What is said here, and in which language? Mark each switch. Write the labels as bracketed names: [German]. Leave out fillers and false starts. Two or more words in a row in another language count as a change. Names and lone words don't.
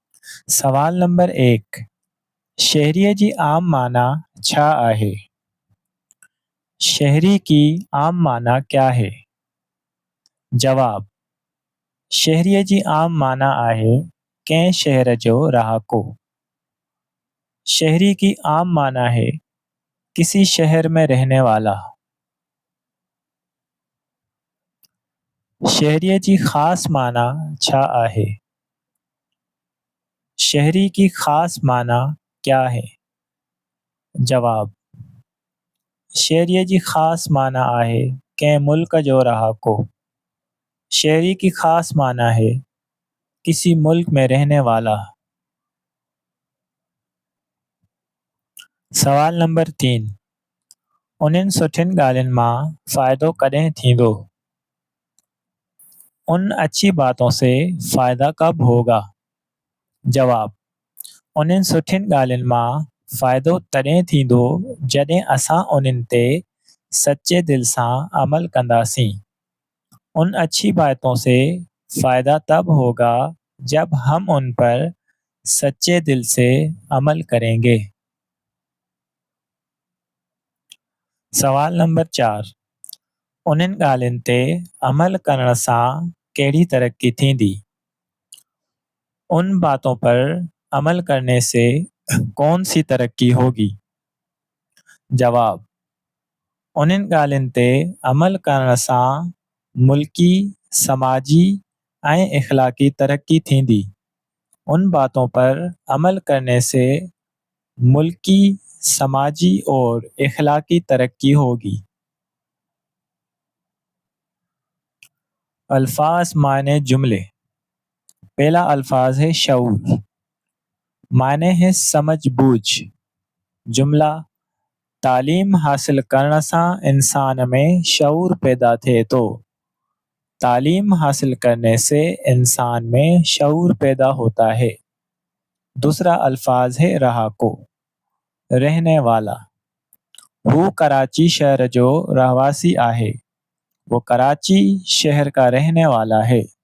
[Sindhi] सवाल नंबर 1, शहरीअ जी आम माना छा आहे? [Urdu] شہری کی عام معنی کیا ہے? [Sindhi] जवाब, शहरीअ जी आम माना आहे कंहिं शहर जो रहाको। [Urdu] شہری کی عام معنی ہے کسی شہر میں رہنے والا. [Sindhi] शहरीअ जी ख़ास माना छा आहे? [Urdu] شہری کی خاص معنی کیا ہے? [Sindhi] जवाब, शहरीअ जी ख़ास माना आहे कंहिं मुल्क जो रहाको। [Urdu] شہری کی خاص معنی ہے کسی ملک میں رہنے والا. [Sindhi] सवाल नंबर 3, उन्हनि सुठियुनि ॻाल्हियुनि मां फ़ाइदो कॾहिं थींदो? [Urdu] اُن اچھی باتوں سے فائدہ کب ہوگا? [Sindhi] जवाब, उन्हनि सुठियुनि ॻाल्हियुनि मां फ़ाइदो तॾहिं थींदो जॾहिं असां उन्हनि ते सचे दिल सां अमल कंदासीं। [Urdu] اُن اچھی باتوں سے فائدہ تب ہوگا جب ہم اُن پر سچے دل سے عمل کریں گے. [Sindhi] सवाल नंबर 4, उन्हनि ॻाल्हियुनि ते अमल करण सां कहिड़ी तरक्की थींदी? [Urdu] اُن باتوں پر عمل کرنے سے کون سی ترقی ہوگی? [Sindhi] जवाब, उन्हनि ॻाल्हियुनि ते अमल करण सां मुल्की, समाजी ऐं इख़्लाक़ी तरक्की थींदी। [Urdu] اُن باتوں پر عمل کرنے سے ملکی، سماجی اور اخلاقی ترقی ہوگی. الفاظ معنی جملے. پہلا الفاظ ہے شعور، معنی ہے سمجھ بوجھ. جملہ, [Sindhi] तालीम हासिल करण सां इंसान में शऊर पैदा थिए थो। [Urdu] تعلیم حاصل کرنے سے انسان میں شعور پیدا ہوتا ہے. دوسرا الفاظ ہے رہاکو، رہنے والا. [Sindhi] वो कराची शहर जो रहवासी आहे। [Urdu] وہ کراچی شہر کا رہنے والا ہے.